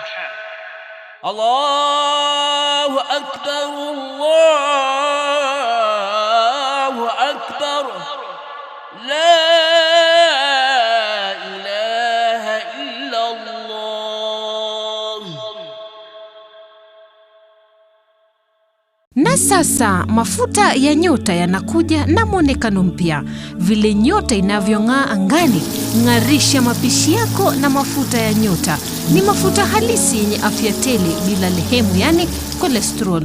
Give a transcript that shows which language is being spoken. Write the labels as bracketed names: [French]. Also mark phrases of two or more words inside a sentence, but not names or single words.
[Arabic] الله أكبر، الله أكبر، لا إله إلا الله. [Swahili] Na sasa mafuta ya nyota yanakuja na mwonekano mpya. Vile nyota inavyong'aa angani, ng'arisha mapishi yako na mafuta ya nyota. Ni mafuta halisi yenye afya tele bila lehemu, yani cholesterol.